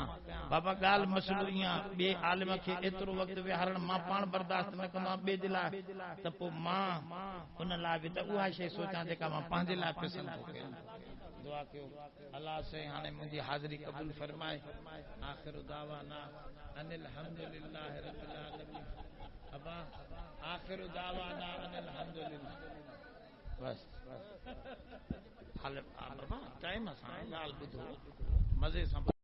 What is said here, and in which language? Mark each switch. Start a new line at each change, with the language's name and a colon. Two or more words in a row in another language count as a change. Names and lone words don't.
Sindhi: बाबा ॻाल्हि मसइलो ईअं आहे ॿिए आलिम खे एतिरो वक़्तु विहारण मां पाण बर्दाश्त न कंदो आहियां ॿिए जे लाइ त पोइ मां उन लाइ बि त उहा शइ सोचां जेका मां पंहिंजे लाइ पसंदि थो कयां। दुआ कयो अल्लाह से हाणे मुंहिंजी हाज़िरी क़बूल फरमाए।
Arabic: آخر دعوانا أن الحمد لله رب العالمين. अबा آخر دعوانا أن الحمد لله.
Sindhi: बस हाल बाबा टाइम सां ॻाल्हि ॿुधो मज़े सां।